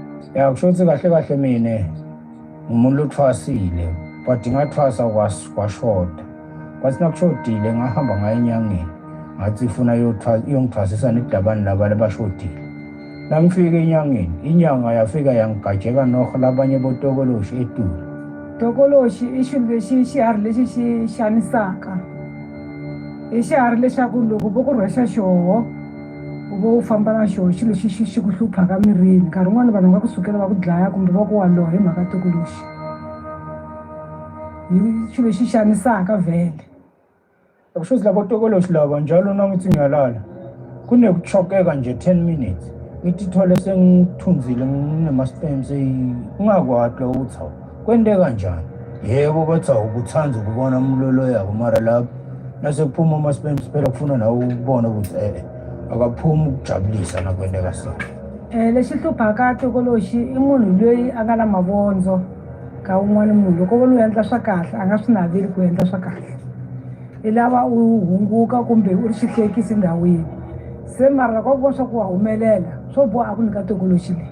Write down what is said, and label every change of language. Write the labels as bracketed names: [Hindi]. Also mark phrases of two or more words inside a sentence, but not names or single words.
[Zulu] Ya kusho ukuthi kahle kahle mina umuntu lothwasile but ngathwasa kwashoda. Kwathi nakushodile ngahamba ngaye enyangeni. Ngathi ifuna iyongithwasisa nedabani labale abashodile. Nangifika enyangeni, inyanga yafika yangigajeka noho labanye botokoloshi eTulu. [Tsonga] Tokoloshi i xilo lexi xiharhi lexi xi xanisaka. I xiharhi lexaku loko vo ku rhwexa xoho u vo u famba na xoho xilo xi ku hluphaka mirini. Nkarhi wun'wani vanhu va ku sukela va ku dlaya kumbe va ku wa loha hi mhaka tokoloshi. Hi xilo lexi xanisaka vhele. [Zulu] Kusho ukuthi labo tokoloshi laba njalo nangithi ngiyalala kunekuchokeka nje 10 minutes. Ngithole sengithunzile nginema-spams ungakwati ukuthi hawu kwente kanjani. Yebo bathi awukuthanza ukubona umlolo yabo mara lapho nase kuphuma ama-spams phela kufuna nawe ukubona ukuthi akaphumi ukujabulisa nakwenteka so. [Tsonga] Lexi hluphaka tokoloshi i munhu loyi a nga na mavondzo ka un'wana munhu. Loko vona u endla swa kahle a nga swi naveli ku endla swa kahle. I lava u hunguka kumbe u ri xihlekisi ndhawini. Se mara loko vona swa ku wa humelela swo boha a ku nyika tokoloshi leyi.